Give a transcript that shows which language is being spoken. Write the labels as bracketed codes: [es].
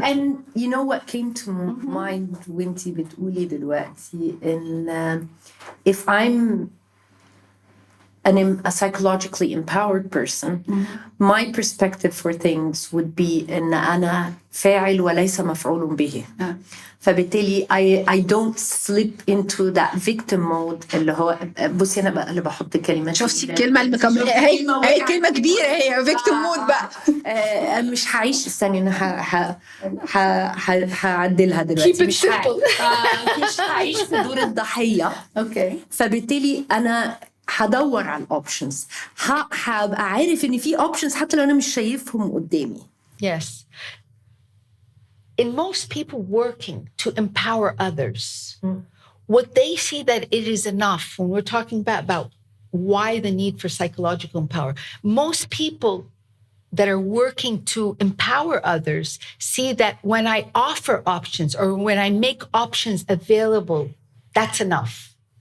[en] And you know what came to mind [ar] وانتي بتقولي دلوقتي [en] in if I'm a psychologically empowered person, my perspective for things would be [ar] إن أنا فاعل وليس مفعول به. فبالتالي [en] I don't slip into that victim mode [ar] اللي هو بصي أنا بقى اللي بحط كلمات. شفتي الكلمة هي كلمة كبيرة هي victim mode بقى. مش هعيش استني أنا هعدلها دلوقتي. [en] Keep it simple. [ar] مش هعيش في دور الضحية. [en] Okay. [ar] فبالتالي أنا هدور على الاوبشنز هبقى عارف ان في اوبشنز حتى لو انا مش شايفهم قدامي. [en] Yes. In most people working to empower others, what they see that it is enough when we're talking about why the need for psychological empower. Most people that are working to empower others see that when I offer options or when I make options available, that's enough.